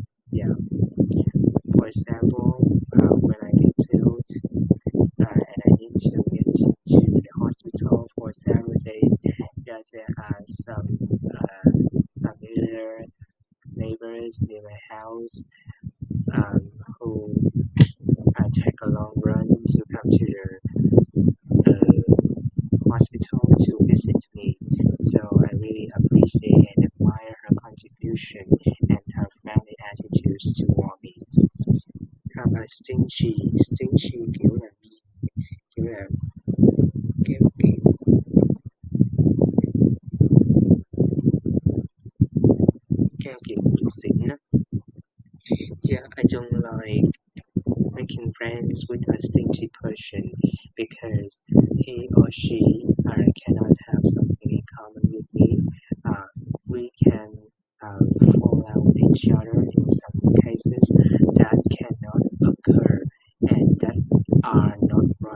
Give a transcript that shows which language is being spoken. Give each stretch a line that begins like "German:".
English: Yeah, for example, when I get ill and I need to get to the hospital for several days, yeah, there are some familiar neighbors near my house who take a long run to come to the hospital to visit me. So I really appreciate and admire her contribution and her friendly attitudes toward me. How about stingy?
Vietnamese: Stingy kiểu là kiểu là kiểu kiểu keo kiệt bủn xỉn á.
English: Yeah, I don't like making friends with a stingy person because he or she cannot have something in common with me. We can fall out with each other in some cases that cannot occur and that are not